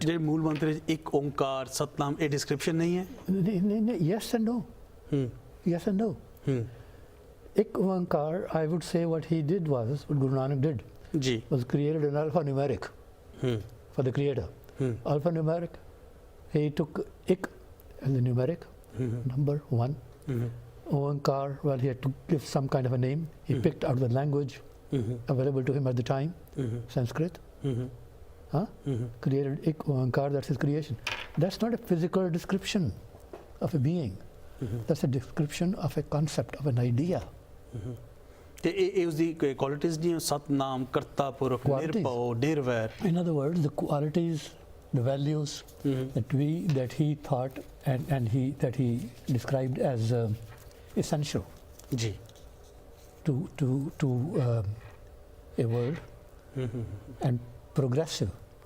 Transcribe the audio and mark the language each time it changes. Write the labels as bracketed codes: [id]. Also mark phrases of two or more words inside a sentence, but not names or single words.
[pa] ਜਿਹੜੇ ਮੂਲ ਮੰਤਰ ਇੱਕ ਓੰਕਾਰ ਸਤਨਾਮ ਇਹ ਡਿਸਕ੍ਰਿਪਸ਼ਨ ਨਹੀਂ ਹੈ [en] ਨਹੀਂ yes and no yes and no ਇੱਕ ਓੰਕਾਰ I would say what he did was what Guru Nanak did was created an alphanumeric for the creator. Alphanumeric, he took ik as the numeric number 1. Oankar, well, he had to give some kind of a name. He picked out the language available to him at the time, Sanskrit. Created ik Oankar, that's his creation. That's not a physical description of a being. That's a description of a concept, of an idea. [pa] ਤੇ ਇਹ ਉਸ ਦੀ ਕੁਆਲਿਟੀਜ਼ ਨਹੀਂ ਸਤਨਾਮ ਕਰਤਾ ਪੁਰਖ ਨਿਰਭਉ ਨਿਰਵੈਰ [en] in other words the qualities the values that he thought and that he described as essential [pa] ji [en] to a world and progressive